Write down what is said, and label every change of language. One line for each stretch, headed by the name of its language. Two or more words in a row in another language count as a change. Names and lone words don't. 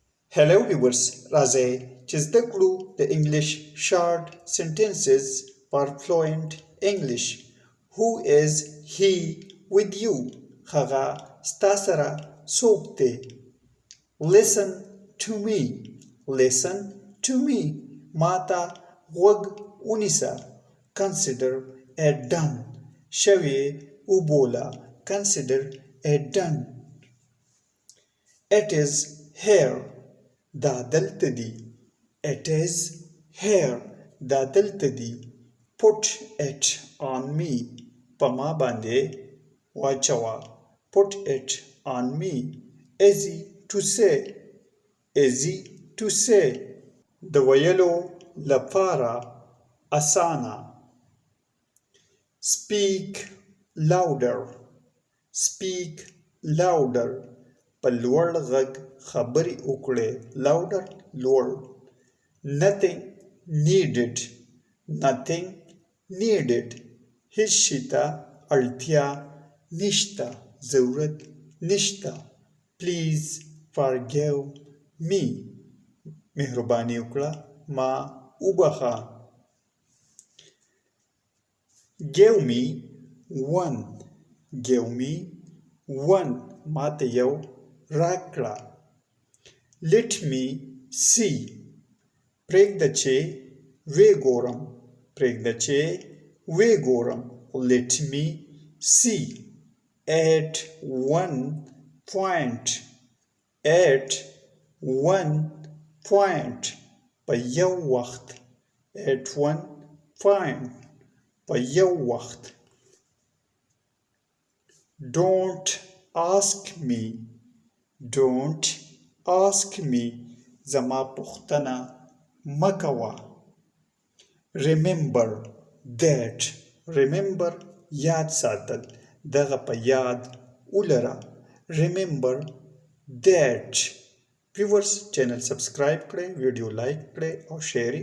English: Hello viewers,
Pashto: راځئ چې زده کړو د انګلیش
English: short sentences for fluent English. Who is he with you?
Pashto: هغه ستا سره څوک دی؟
English: Listen to me. Listen to me.
Pashto: ما ته غوږ ونیسه.
English: Consider it done.
Pashto: شوې وبوله.
English: Consider it done. It is here.
Pashto: دا دلته دی.
English: It is here.
Pashto: دا دلته دی.
English: Put it on me.
Pashto: په ما باندې واچوه.
English: Put it on me. Easy to say. Easy to say.
Pashto: د ویلو لپاره اسانه.
English: Speak louder. Speak louder.
Pashto: په لوړ غږ خبرې وکړئ.
English: Louder, لوړ. Nothing needed. Nothing needed.
Pashto: هیڅ شي ته اړتیا نشته. ضرورت نشته.
English: Please forgive me.
Pashto: مهرباني وکړه. ما وبخښه.
English: Give me one. Give me one.
Pashto: ما ته یو راکړه.
English: Let me see.
Pashto: پرېږده چې وګورم. پرېږده چې وګورم.
English: Let me see. At one point. At one point.
Pashto: په یو وخت.
English: At one point.
Pashto: په یو وخت.
English: Don't ask me. Don't ask me.
Pashto: زما پوښتنه مه کوه.
English: Remember that.
Pashto: Remember یاد ساتل. دغه په یاد ولره.
English: Remember that. Viewers, channel subscribe
Pashto: کړئ, ویډیو لایک کړئ او شیر